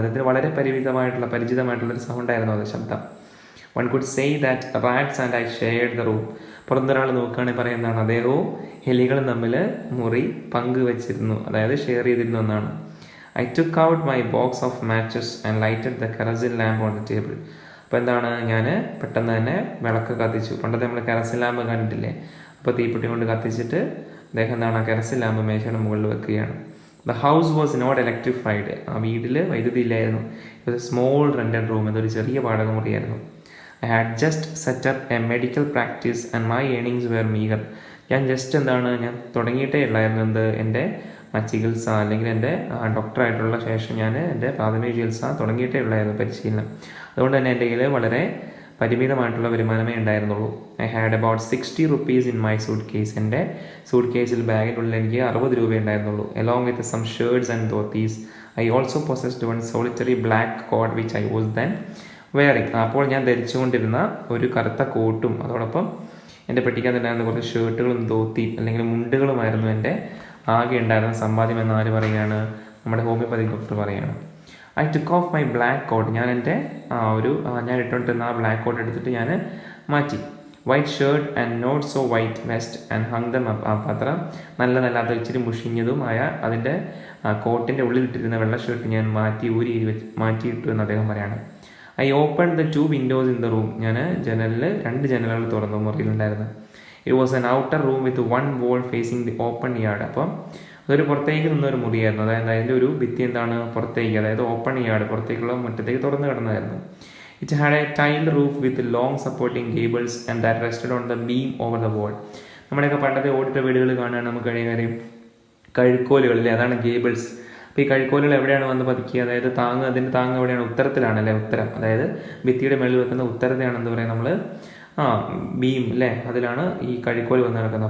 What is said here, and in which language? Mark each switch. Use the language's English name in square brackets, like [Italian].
[Malayalam] അദ്ദേഹത്തിന് വളരെ പരിചിതമായിട്ടുള്ളൊരു സൗണ്ടായിരുന്നു അത്, ശബ്ദം. [English] One could say that rats and I shared the room. [Malayalam] പുറത്തൊരാൾ നോക്കുകയാണെങ്കിൽ പറയുന്നതാണ്, അദ്ദേഹവും എലികളും തമ്മിൽ മുറി പങ്കുവച്ചിരുന്നു, അതായത് ഷെയർ ചെയ്തിരുന്നു എന്നാണ്. [English] I took out my box of matches and lighted the kerosene lamp on the table. [Malayalam] അപ്പോൾ എന്താണ്, ഞാൻ പെട്ടെന്ന് തന്നെ വിളക്ക് കത്തിച്ചു. പണ്ടത്തെ നമ്മൾ കെറസിൻ ലാമ്പ് കണ്ടിട്ടില്ലേ? അപ്പോൾ തീപ്പെട്ടി കൊണ്ട് കത്തിച്ചിട്ട് അദ്ദേഹം എന്താണ് കെറസിൻ ലാമ്പ് മേശയുടെ മുകളിൽ വെക്കുകയാണ്. [English] The house was not electrified. [Malayalam] ആ വീട്ടിൽ വൈദ്യുതി ഇല്ലായിരുന്നു. ഇത് സ്മോൾ റെന്റഡ് റൂം, ഇതൊരു ചെറിയ വാടക മുറിയായിരുന്നു. [English] I had just set up a medical practice and my earnings were meager. [Malayalam] ഞാൻ തുടങ്ങിയിട്ടേ ഉള്ളായിരുന്നു എൻ്റെ ചികിത്സ, അല്ലെങ്കിൽ എൻ്റെ ഡോക്ടറായിട്ടുള്ള ശേഷം ഞാൻ എൻ്റെ പ്രാഥമിക ചികിത്സ തുടങ്ങിയിട്ടേ ഉള്ളായിരുന്നു, പരിശീലനം. അതുകൊണ്ട് തന്നെ എൻ്റെ കയ്യിൽ വളരെ പരിമിതമായിട്ടുള്ള വരുമാനമേ ഉണ്ടായിരുന്നുള്ളൂ. [English] I had about 60 rupees in my suitcase. [Malayalam] എൻ്റെ സൂട്ട് കേസിൽ, ബാഗിനുള്ളിൽ എനിക്ക് 60 രൂപ ഉണ്ടായിരുന്നുള്ളൂ. [English] Along with some shirts and dhotis. I also possessed one solitary black coat which I was then wearing. [Malayalam] അപ്പോൾ ഞാൻ ധരിച്ചുകൊണ്ടിരുന്ന ഒരു കറുത്ത കോട്ടും അതോടൊപ്പം എൻ്റെ പെട്ടിക്കകത്തുണ്ടായിരുന്ന കുറച്ച് ഷർട്ടുകളും ധോത്തിയും അല്ലെങ്കിൽ മുണ്ടുകളുമായിരുന്നു എൻ്റെ ആകെ ഉണ്ടായിരുന്ന സമ്പാദ്യം എന്ന് ആര് പറയുകയാണ്? നമ്മുടെ ഹോമിയോപ്പതിക് ഡോക്ടർ പറയുകയാണ്. [English] I took off my black coat. [Malayalam] ഞാൻ എൻ്റെ ഞാൻ ഇട്ടുകൊണ്ടിരുന്ന ആ ബ്ലാക്ക് കോട്ട് എടുത്തിട്ട് ഞാൻ മാറ്റി. [English] White shirt and not so white vest and hung them up. [Malayalam] അപ്പം അത്ര നല്ലതല്ലാത്ത ഇച്ചിരി മുഷിഞ്ഞതുമായ അതിൻ്റെ കോട്ടിൻ്റെ ഉള്ളിലിട്ടിരുന്ന വെള്ള ഷർട്ട് ഞാൻ മാറ്റിയിട്ടു എന്ന് അദ്ദേഹം പറയാണ്. [English] I opened the 2 windows in the room. [Malayalam] ഞാൻ 2 ജനലുകൾ തുറന്നു മുറിയിലുണ്ടായിരുന്നു. [English] It was an outer room with 1 wall facing the open yard. [Malayalam] അപ്പം അതൊരു പുറത്തേക്ക് നിന്നൊരു മുറിയായിരുന്നു. അതായത് അതിൻ്റെ ഒരു ഭിത്തി പുറത്തേക്ക്, അതായത് ഓപ്പൺ യാർഡ്, പുറത്തേക്കുള്ള മുറ്റത്തേക്ക് തുറന്നു കിടന്നതായിരുന്നു. [English] It had a tiled roof with long supporting gables and that rested on the beam over the wall. [Malayalam] നമ്മുടെയൊക്കെ പണ്ടത്തെ ഓടിട്ട വീടുകൾ കാണാൻ നമുക്ക് കഴിയും കഴുക്കോലുകളില്ലേ, അതാണ് ഗേബിൾസ്. അപ്പോൾ ഈ കഴുക്കോലുകൾ എവിടെയാണ് വന്ന് പതിക്കുക? അതായത് അതിൻ്റെ താങ്ങ് എവിടെയാണ്? ഉത്തരത്തിലാണല്ലേ, ഉത്തരം. അതായത് ഭിത്തിയുടെ മേളിൽ വെക്കുന്ന ഉത്തരത്തെയാണ് എന്ത് പറയുക നമ്മൾ, ബീം അല്ലേ, അതിലാണ് ഈ കഴുക്കോല് വന്ന് കിടക്കുന്നത്.